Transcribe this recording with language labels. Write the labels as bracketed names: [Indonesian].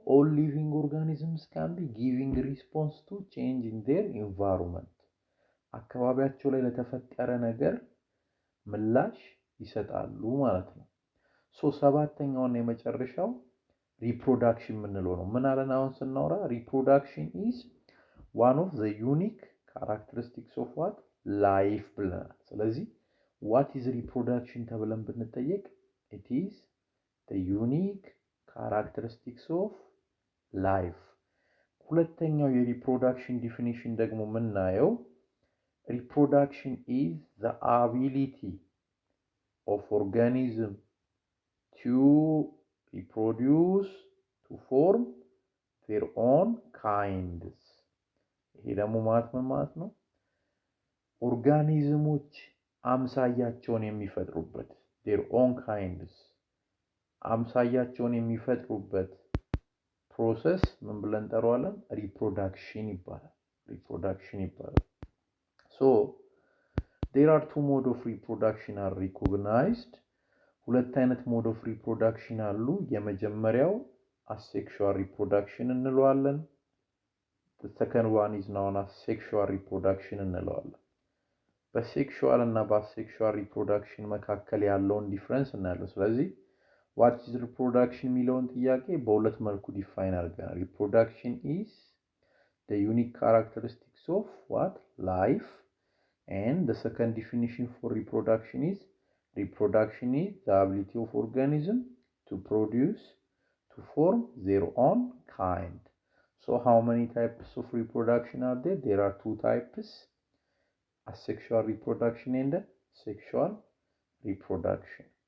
[English] all living organisms can be giving response to change in their environment። [Amharic] አካባቢያቸው ላይ ለተፈጠረ ነገር ምላሽ ይሰጣሉ ማለት ነው። ሰባተኛውና የመጨረሻው ሪፕሮዳክሽን የምንለው ነው። ምን አለን አሁን ስናወራ? [English] ሪፕሮዳክሽን ኢዝ one of the unique characteristics of what? [Amharic] life ብለናል። ስለዚህ [English] what is reproduction [Amharic] ተብለን ብንጠየቅ [English] it is the unique characteristics of life። [Amharic] ሁለተኛው የሪፕሮዳክሽን ዲፊኒሽን ደግሞ የምናየው [English] reproduction is the ability of organism to reproduce, to form their own kinds። [Amharic] ይሄ ደግሞ ማለት ነው? ኦርጋኒዝሞች አምሳያቸውን የሚፈጥሩበት [English] their own kinds [Amharic] አምሳያቸውን የሚፈጥሩበት ፕሮሰስ ምን ብለን እንጠራዋለን? ሪፕሮዳክሽን ይባላል። ሪፕሮዳክሽን ይባላል። [English] there are two modes of reproduction are recognized። [Amharic] ሁለት አይነት ሞድ ኦፍ ሪፕሮዳክሽን አሉ። የመጀመሪያው asexual reproduction እንለዋለን። [English] the second one is known as sexual reproduction [Amharic] እንለዋለን። በሴክሹዋል እና በአሴክሹዋል ሪፕሮዳክሽን መካከል ያለውን ዲፍረንስ እናያለን። ስለዚህ [English] what is reproduction [Amharic] የሚለውን ጥያቄ በሁለት መልኩ ዲፋይን አድርገናል። [English] reproduction is the unique characteristics of what? life. And the second definition for reproduction is the ability of organism to produce, to form their own kind. So how many types of reproduction are there? There are 2 types, asexual reproduction and sexual reproduction.